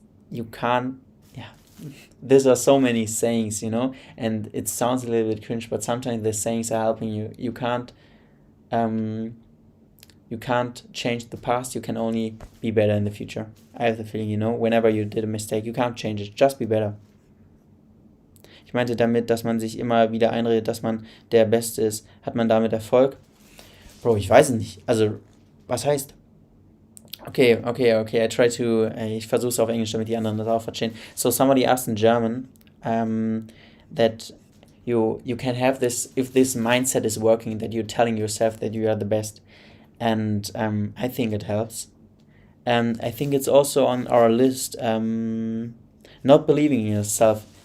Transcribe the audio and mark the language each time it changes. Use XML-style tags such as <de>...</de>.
<en>You can't. Yeah. These are so many sayings, you know, and it sounds a little bit cringe, but sometimes the sayings are helping you. You can't change the past. You can only be better in the future. I have the feeling, you know, whenever you did a mistake, you can't change it. Just be better.</en> <de>Ich meinte damit, dass man sich immer wieder einredet, dass man der Beste ist. Hat man damit Erfolg? Bro, ich weiß es nicht. Also, was heißt? Okay,</de> <en>I try to,</en> <de>ich versuche es auf Englisch, damit die anderen das auch verstehen.</de> <en>So somebody asked in German that you can have this, if this mindset is working, that you're telling yourself that you are the best. And I think it helps. And I think it's also on our list, not believing in yourself.</en>